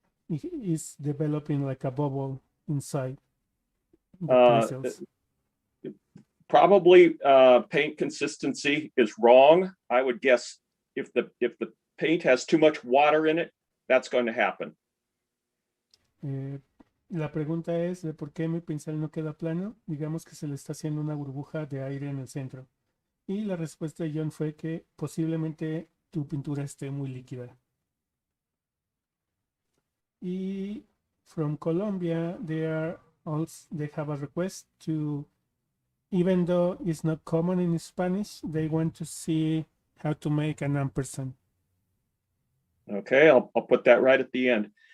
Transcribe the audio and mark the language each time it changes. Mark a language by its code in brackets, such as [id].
[en] It is developing like a bubble inside the bristles. Probably paint consistency is wrong. I would guess if the paint has too much water in it, that's going to happen. [es] La pregunta es de por qué mi pincel no queda plano. Digamos que se le está haciendo una burbuja de aire en el centro. Y la respuesta de John fue que posiblemente tu pintura esté muy líquida. [en] Y from Colombia, they have a request to, even though it's not common in Spanish, they want to see how to make an ampersand. Okay, I'll put that right at the end.